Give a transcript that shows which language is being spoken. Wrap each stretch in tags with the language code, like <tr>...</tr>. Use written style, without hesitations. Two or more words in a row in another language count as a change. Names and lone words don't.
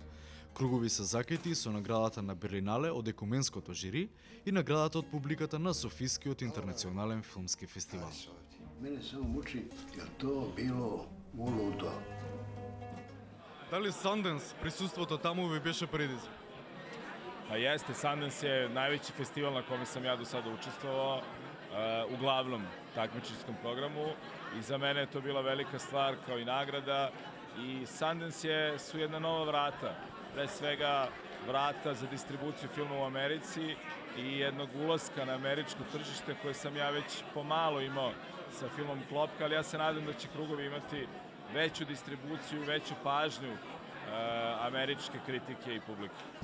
<mk>Кругови се закети со наградата на Берлинале од екуменското жири и наградата од публиката на Софискиот интернационален филмски фестивал.</mk> <sr>Мене само мучи, јер то било улудо.</sr> <mk>Дали Санденс, присуството таму ви беше предизвик?</mk> <sr>Pa jeste, Sundance je najveći festival na kome sam ja do sada učestvovao, u glavnom takmičarskom programu i za mene je to bila velika stvar kao i nagrada i Sundance su jedna nova vrata, pre svega vrata za distribuciju filma u Americi i jednog ulaska na američko tržište koje sam ja već pomalo imao sa filmom Klopka, ali ja se nadam da će Krugovi imati veću distribuciju, veću pažnju američke kritike i publike.</sr>